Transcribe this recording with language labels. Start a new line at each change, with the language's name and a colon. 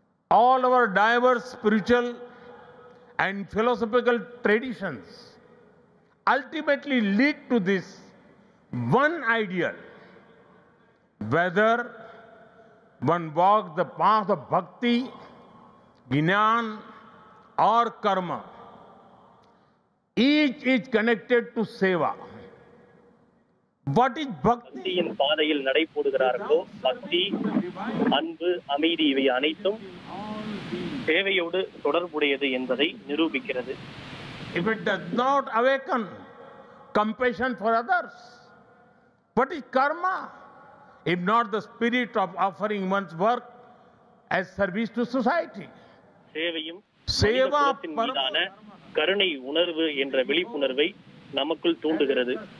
English: All our diverse spiritual and philosophical traditions ultimately lead to this one ideal. Whether one walks the path of bhakti, jnana or karma, each is connected to seva. What is bhakti?
Tamil: பக்தியின் பாதையில் நடைபோடுகிறார்களோ பக்தி, அன்பு, அமைதி இவை அனைத்தும் சேவையோடு தொடர்புடையது என்பதை நிரூபிக்கிறது.
English: If it does not awaken compassion for others, what is karma? If not the spirit of offering one's work as service to society.
Tamil: சேவையும் மனிதகுலத்தின் மீதான கருணை உணர்வு என்ற விழிப்புணர்வை நமக்குள் தூண்டுகிறது.